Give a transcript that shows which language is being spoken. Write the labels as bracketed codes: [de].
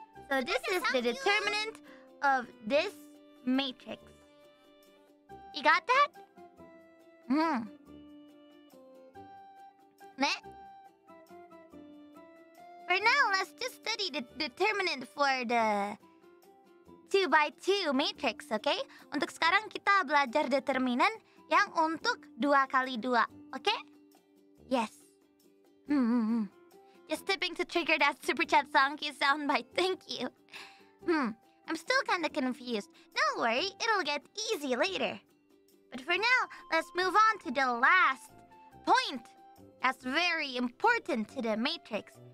[en] So this is the determinant of this matrix. You got that? For now, let's just study the determinant for the 2x2 matrix, okay? [id] Untuk sekarang kita belajar determinan yang untuk 2x2, okay? [en] Yes. Just tipping to trigger that super chat Sankey soundbite. Thank you. I'm still kind of confused. Don't worry, it'll get easy later. But for now, let's move on to the last point. That's very important to the matrix.